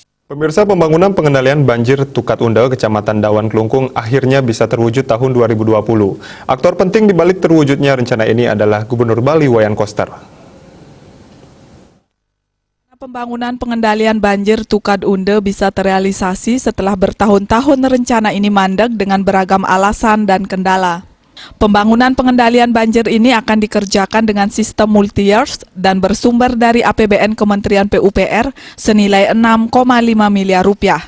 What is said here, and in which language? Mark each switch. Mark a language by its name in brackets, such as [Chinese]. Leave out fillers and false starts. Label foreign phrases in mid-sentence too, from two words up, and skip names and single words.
[Indonesian] Pemirsa, pembangunan pengendalian banjir Tukat Undel, Kecamatan Dawan Klungkung akhirnya bisa terwujud tahun 2020. Aktor penting di balik terwujudnya rencana ini adalah Gubernur Bali Wayan Koster. Pembangunan pengendalian banjir Tukat Undel bisa terrealisasi setelah bertahun-tahun rencana ini mandek dengan beragam alasan dan kendala. Pembangunan pengendalian banjir ini akan dikerjakan dengan sistem multi-years dan bersumber dari APBN Kementerian PUPR senilai 6,5 miliar rupiah.